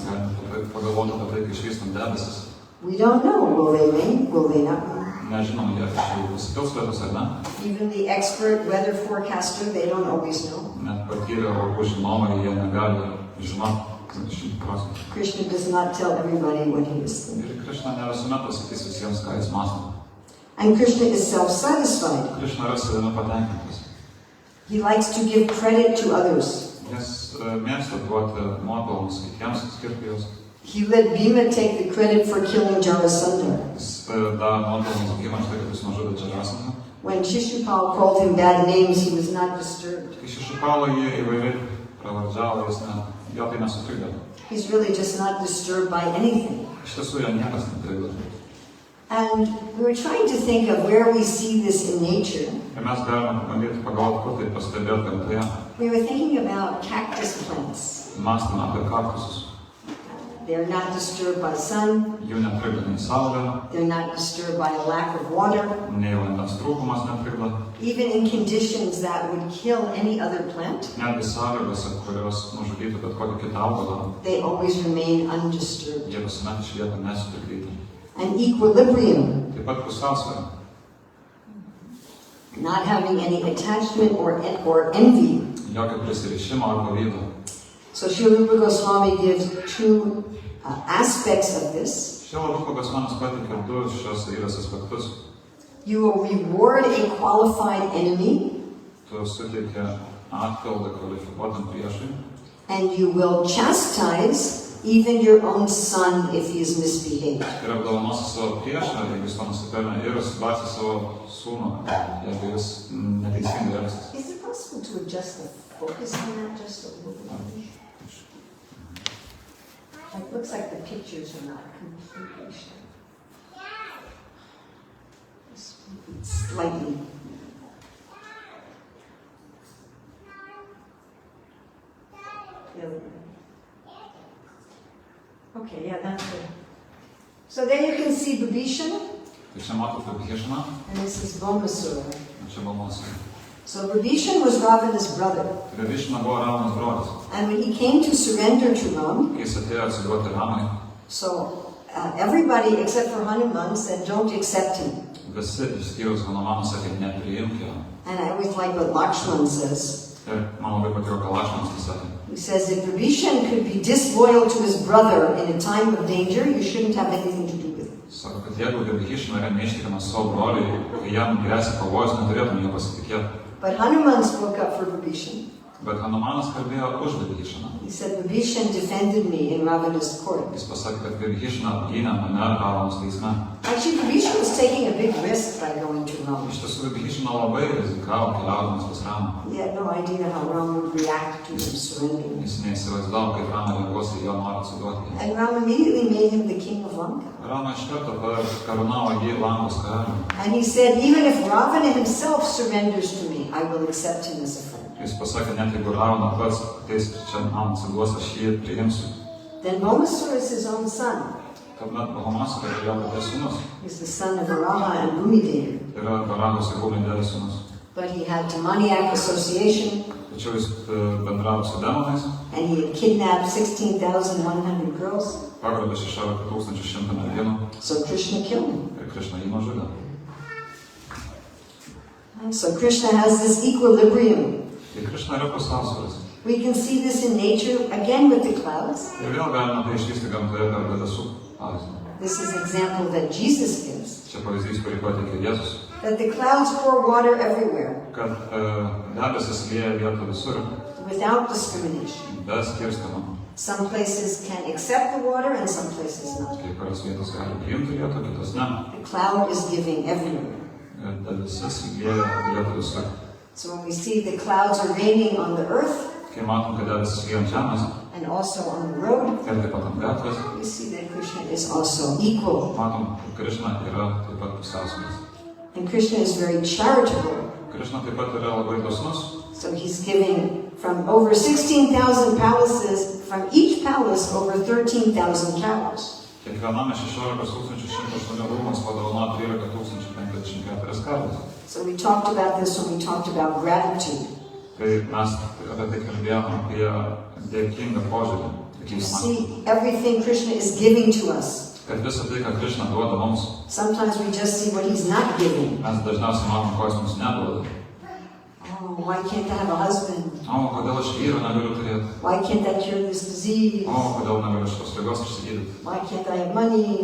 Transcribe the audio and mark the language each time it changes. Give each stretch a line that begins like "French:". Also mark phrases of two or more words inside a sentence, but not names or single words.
Lithuanian: Galim pagalvoti apie tai, kai išvystam debesis.
English: We don't know. Will they rain? Will they not rain?
Lithuanian: Nežinom, jie pasipils lietus ar ne.
English: Even the expert weather forecaster, they don't always know.
Lithuanian: Net patyrę orų žinovai, jie negali žinoti 100%.
English: Krishna does not tell everybody what he is thinking.
Lithuanian: Ir Krishna ne visuomet pasakys visiems, ką jis mąsto.
English: And Krishna is self-satisfied.
Lithuanian: Krishna yra savimi patenkintas.
English: He likes to give credit to others.
Lithuanian: Jis mėgsta duoti nuopelnus kitiems, skirti juos.
English: He let Bhima take the credit for killing Jarasandha.
Lithuanian: Jis davė nuopelnus Bhimai už tai, kad jis nužudė Džarasandą.
English: When Shishupal called him bad names, he was not disturbed.
Lithuanian: Kai Šišupala jį įvairiai pravardžiavo, jo tai nesutrikdė.
English: He's really just not disturbed by anything.
Lithuanian: Iš tiesų jo niekas netrikdė.
English: And we were trying to think of where we see this in nature.
Lithuanian: Ir mes galime pabandyti pagalvoti, kur tai pastebėti gamtoje.
English: We were thinking about cactus plants.
Lithuanian: Mąstame apie kaktusus.
English: They're not disturbed by sun.
Lithuanian: Jų netrikdo nei saulė,
English: They're not disturbed by a lack of water.
Lithuanian: nei vandens trūkumas netrikdo.
English: Even in conditions that would kill any other plant,
Lithuanian: Netgi sąlygose, kurios nužudytų bet kokį kitą augalą,
English: they always remain undisturbed.
Lithuanian: jie visuomet išlieka nesutrikdyti.
English: An equilibrium,
Lithuanian: Taip pat pusiausvėra,
English: not having any attachment or envy.
Lithuanian: jokio prisirišimo ar pavydo.
English: So Srila Rupa Goswami gives two aspects of this.
Lithuanian: Šio Rupa Gosvamis pateikia du šios eilės aspektus.
English: You will reward a qualified enemy,
Lithuanian: Tu suteiki atpildą kvalifikuotam priešui
English: and you will chastise even your own son if he is misbehaved.
Lithuanian: ir apdovanosi savo priešą, jeigu jis to nusipelnė, ir subarsi savo sūnų, jeigu jis neteisingai elgsis.
English: Is it possible to adjust the focus on that just a little bit? It looks like the pictures are not completely sure. Slightly. Okay, yeah, that's good. So there you can see Vibhishan,
Lithuanian: Tai čia matote Vibhishaną,
English: and this is Bhaumasura.
Lithuanian: čia Balmosai.
English: So Vibhishan was Ravana's brother,
Lithuanian: Vibhishana buvo Ravanos brolis.
English: and when he came to surrender to Ram,
Lithuanian: Kai jis atėjo atsiduoti Ramai,
English: so everybody except for Hanuman said, "Don't accept him."
Lithuanian: visi išskyrus Hanumaną sakė, nepriimk jo.
English: And I always like what Lakshman says.
Lithuanian: Ir man labai patiko, ką Lakšmanas tai sakė.
English: He says, if Vibhishan could be disloyal to his brother in a time of danger, you shouldn't have anything to do with him.
Lithuanian: Sako, kad jeigu Vibhishana yra neištikimas savo broliui, kai jam grėsia pavojus, neturėtum jo pasitikėti.
English: But Hanuman spoke up for Vibhishan.
Lithuanian: Bet Hanumanas kalbėjo už Vibhishaną.
English: He said, Vibhishan defended me in Ravana's court.
Lithuanian: Jis pasakė, kad Vibhishana apgynė mane Ravanos teisme.
English: Actually, Vibhishan was taking a big risk by going to Ram.
Lithuanian: Iš tiesų, Vibhishana labai rizikavo keliaudamas pas Ramą.
English: He had no idea how Ram would react to him surrendering.
Lithuanian: Jis neįsivaizdavo, kaip Rama reaguos į jo norą atsiduoti.
English: And Ram immediately made him the king of Lanka.
Lithuanian: Rama iš karto karūnavo jį Lankos karaliumi.
English: And he said, even if Ravana himself surrenders to me, I will accept him as a friend.
Lithuanian: Jis pasakė, net jeigu Ravana pats ateis čia man atsiduos, aš jį priimsiu.
English: Then Bhaumasura is his own son.
Lithuanian: Tuomet Bhaumasura yra jo paties sūnus.
English: He's the son of Varaha and Bhumidevi.
Lithuanian: Yra Varahos ir Bhumidevos sūnus.
English: But he had demoniac association,
Lithuanian: Tačiau jis bendravo su demonais,
English: and he had kidnapped 16,100 girls.
Lithuanian: pagrobė 16,100 merginų
English: So Krishna killed him.
Lithuanian: ir Krishna jį nužudė.
English: So Krishna has this equilibrium.
Lithuanian: Tai Krishna yra pusiausvyras.
English: We can see this in nature, again with the clouds.
Lithuanian: Ir vėl galima tai išvysti gamtoje per debesų pavyzdį.
English: This is an example that Jesus gives.
Lithuanian: Čia pavyzdys, kurį pateikė Jėzus.
English: That the clouds pour water everywhere,
Lithuanian: Kad debesis lieja vietą visur,
English: without discrimination.
Lithuanian: be skirstimo.
English: Some places can accept the water and some places not.
Lithuanian: Kai kurios vietos gali priimti vietą, kitos ne.
English: The cloud is giving everywhere.
Lithuanian: Ir debesis lieja vietą visur.
English: So when we see the clouds are raining on the earth
Lithuanian: Kai matom, kad debesis lieja ant žemės
English: and also on the road,
Lithuanian: ir taip pat ant gatvės,
English: we see that Krishna is also equal.
Lithuanian: matom, kad Krishna yra taip pat pusiausvyras.
English: And Krishna is very charitable.
Lithuanian: Krishna taip pat yra labai dosnus.
English: So he's giving from over 16,000 palaces, from each palace over 13,000 cows.
Lithuanian: Kiekvienam iš 16,108 rūmams padovanojo 13,054 karves.
English: So we talked about this when we talked about gratitude.
Lithuanian: Tai mes apie tai kalbėjome apie dėkingą požiūrį.
English: You see, everything Krishna is giving to us.
Lithuanian: Kad visą tai, ką Krishna duoda mums,
English: Sometimes we just see what he's not giving.
Lithuanian: mes dažniausiai matom, ko jis mums neduoda.
English: Oh, why can't I have a husband?
Lithuanian: O, kodėl aš vyro negaliu turėti?
English: Why can't I cure this disease?
Lithuanian: O, kodėl negaliu šitos ligos išsigydyti?
English: Why can't I have money?